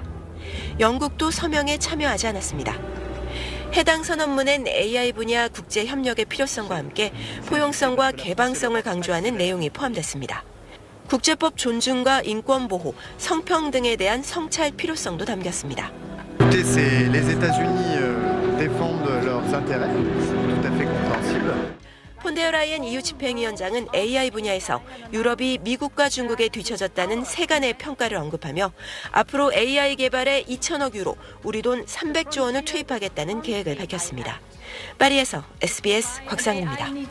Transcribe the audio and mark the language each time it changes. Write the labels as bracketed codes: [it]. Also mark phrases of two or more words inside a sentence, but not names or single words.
[ko] 영국도 서명에 참여하지 않았습니다. 해당 선언문엔 AI 분야 국제 협력의 필요성과 함께 포용성과 개방성을 강조하는 내용이 포함됐습니다. 국제법 존중과 인권 보호, 성평등에 대한 성찰 필요성도 담겼습니다. [fr] Les États-Unis défendent leurs intérêts, tout à fait compréhensible. [ko] 폰데어 라이엔 EU 집행위원장은 AI 분야에서 유럽이 미국과 중국에 뒤처졌다는 세간의 평가를 언급하며 앞으로 AI 개발에 2천억 유로, 우리 돈 300조 원을 투입하겠다는 계획을 밝혔습니다. 파리에서 SBS 곽상입니다.